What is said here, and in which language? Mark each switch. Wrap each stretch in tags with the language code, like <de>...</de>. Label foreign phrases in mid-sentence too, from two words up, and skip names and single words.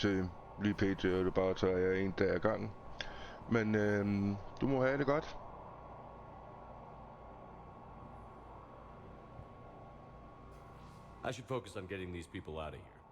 <da>Lige pt. Og det bare tager jeg en dag ad gangen. Men du må have det godt.</da> <en>I should focus on getting these people out of here.</en>